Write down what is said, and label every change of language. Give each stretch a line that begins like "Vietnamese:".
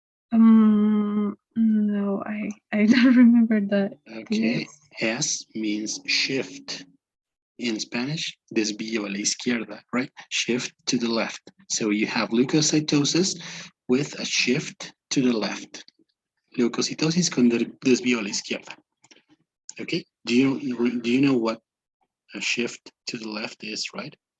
English: No, I don't remember that. Okay. S means shift. In Spanish,
Spanish: desvío a la izquierda,
English: right? Shift to the left. So you have leukocytosis with a shift to the left.
Spanish: Leucocitosis con desvío a la izquierda.
English: Okay. Do you know what a shift to the left is, right?